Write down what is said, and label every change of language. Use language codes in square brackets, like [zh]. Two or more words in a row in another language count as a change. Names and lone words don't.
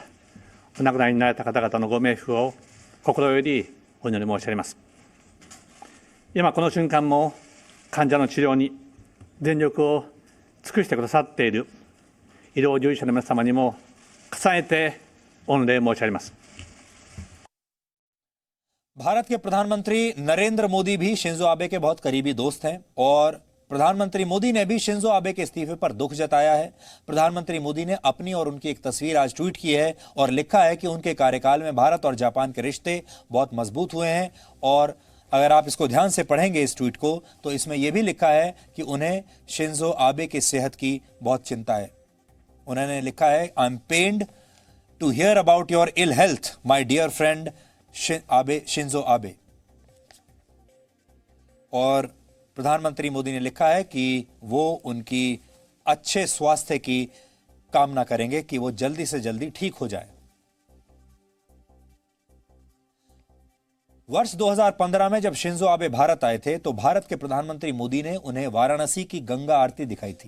[ja] お亡くなりになられた方々のご冥福を心よりお祈り申し上げます。今この瞬間も患者の治療に全力を尽くしてくださっている医療従事者の皆様にも重ねて御礼申し上げます。 [hi] भारत के प्रधानमंत्री नरेंद्र मोदी भी शिंजो आबे के बहुत करीबी दोस्त हैं और प्रधानमंत्री मोदी ने भी शिंजो आबे के इस्तीफे पर दुख जताया है। प्रधानमंत्री मोदी ने अपनी और उनकी एक तस्वीर आज ट्वीट की है और लिखा है कि उनके कार्यकाल में भारत और जापान के रिश्ते बहुत मजबूत हुए हैं। और अगर आप इसको ध्यान से पढ़ेंगे इस ट्वीट को तो इसमें यह भी लिखा है कि उन्हें शिंजो आबे की सेहत की बहुत चिंता है। उन्होंने लिखा है, [en] I am pained to hear about your ill health my dear friend Shinzo Abe. [hi] और प्रधानमंत्री मोदी ने लिखा है कि वो उनकी अच्छे स्वास्थ्य की कामना करेंगे कि वो जल्दी से जल्दी ठीक हो जाए। वर्ष 2015 में जब शिंजो आबे भारत आए थे तो भारत के प्रधानमंत्री मोदी ने उन्हें वाराणसी की गंगा आरती दिखाई थी।